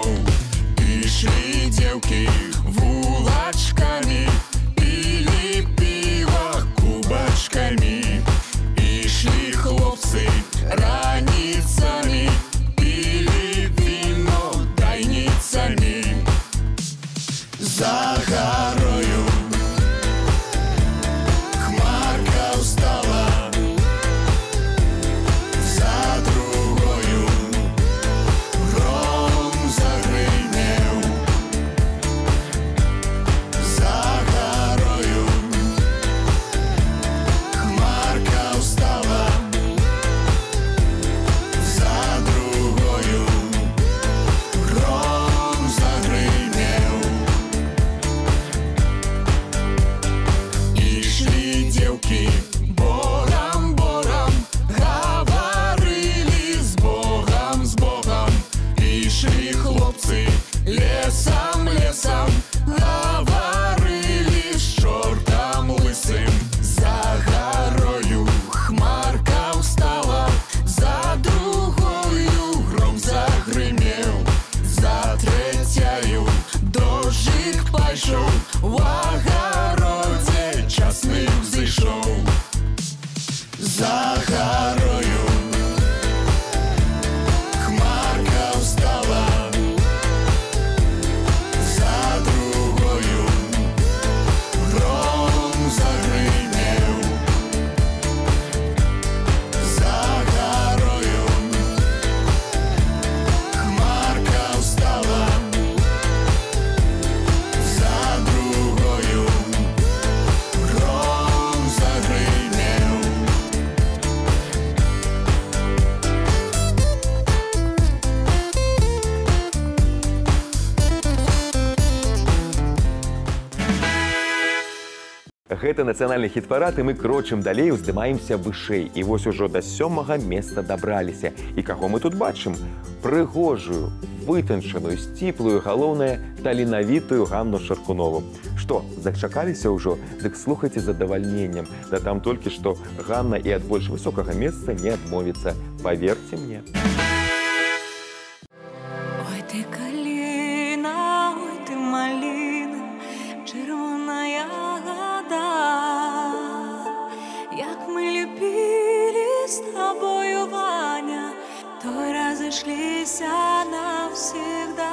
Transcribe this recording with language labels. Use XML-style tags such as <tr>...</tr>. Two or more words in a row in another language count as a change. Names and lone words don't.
<be>Ішлі дзеўкі вулачкамі, пілі піва кубачкамі. Ішлі хлопцы раніцамі, пілі віно дайніцамі. За горою хмарка устала, за другою гром загрымеў, за горою хмарка устала, за другою гром загрымеў. Ішлі дзеўкі борам-борам, гаварылі з Богам, з Богам. Ішлі хлопцы лесам-лесам, гаварылі з чортам лысым. За горою хмарка устала, за другою гром загрымеў, за трэцяю дождик пайшоў, у агародзе часны ўзышоў. За горою хмарка устала, за другою гром загрымеў, за горою хмарка устала, за другою гром загрымеў. Гэта нацыянальны хіт-парад, і мы крочым далей, уздымаемся вышэй. І вось ужо да 7-га месца дабраліся. І каго мы тут бачым? Прыгожую, вытанчаную, сціплую, галоўнае, таленавітую Ганну Шаркунову. Што, зачакаліся ўжо? Дык слухайце з задавальненнем. Да там толькі што Ганна і ад больш высокага месца не адмовіцца. Паверце мне.</be> <uk>Ой, ты калина, ой, ты малина, червоная года.</uk> <ru>Як мы любили с тобою, Ваня, то разошлися навсегда.</ru>